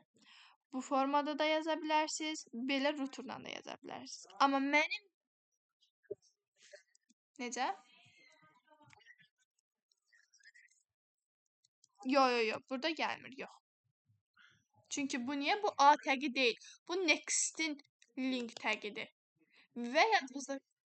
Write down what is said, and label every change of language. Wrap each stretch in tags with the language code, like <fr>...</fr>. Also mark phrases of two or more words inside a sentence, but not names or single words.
<az>Bu formada da yaza bilərsiniz, belə ruturla da yaza bilərsiniz. Amma mənim... Necə? Yo, burada gəlmir, yox. Çünki bu niyə? Bu A təqi deyil. Bu next-in link təqidir. Və yadınızda...</az>